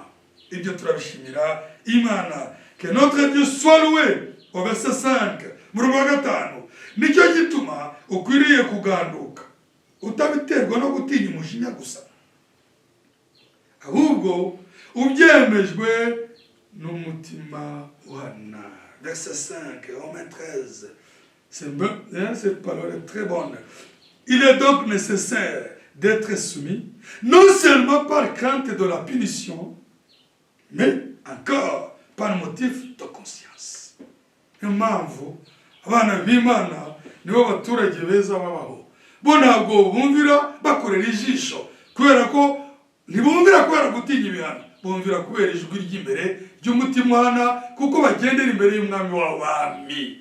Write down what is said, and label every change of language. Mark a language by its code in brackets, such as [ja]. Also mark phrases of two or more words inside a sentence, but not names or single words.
[rw] Ibyo turabishimira Imana. [fr] Que notre Dieu soit loué. Au verset 5, [rw] murongo wa 5, nicyo gituma ukwiriye kuganduka, utabiterwa no gutinya umujinya gusa, ahubwo ubyemejwe n'umutima uhana. [fr] Verset 5, Romains 13. Cette parole est très bonne. Il est donc nécessaire d'être soumis, non seulement par crainte de la punition, mais encore par motif de conscience. [rw] Impamvu abana b'Imana nibo baturage beza babaho. Bo ntabwo bumvira bakorera ijisho kubera ko ntibumvira kubera gutinya ibihano, bumvira kubera ijwi ry'imbere ry'umutima uhana kuko bagendera imbere y'umwami w'abami.